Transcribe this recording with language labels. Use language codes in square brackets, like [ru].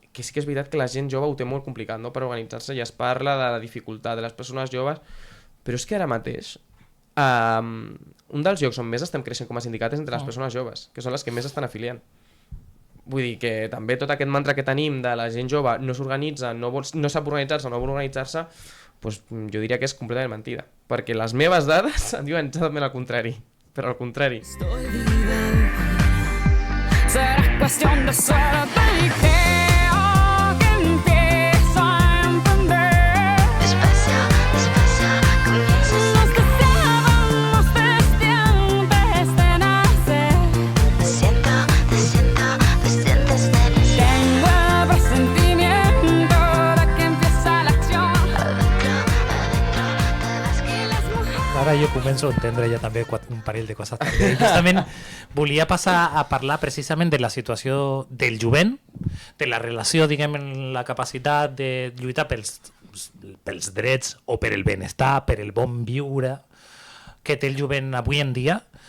[ca] que sí que és veritat que la gent jove ho té molt complicat, no?, per organitzar-se, i es parla de la dificultat de les persones joves, però és que ara mateix un dels llocs on més estem creixent com a sindicat és entre les persones joves, que són les que més estan afiliant. Vull dir que també tot aquest mantra que tenim de la gent jove no s'organitza, no sap organitzar-se, no vol organitzar-se, doncs jo diria que és completament mentida, perquè les meves dades em diuen exactament el contrari, però al contrari. [es] Estoy viva. Será cuestión de suerte y creo que empiezo a entender. Despacio, despacio, comienzas. Nos deseábamos desde antes de nacer. Te siento desde antes de nacer. Tengo el presentimiento de que empieza la acción. Adentro de las que las mujeres. [ca] Ara jo començo a entendre ja també un parell de coses també. Justament volia passar a parlar precisament de la situació del jovent, de la relació, diguem, en la capacitat de lluitar pels drets o per el benestar, per el bon viure que té el jovent avui en dia,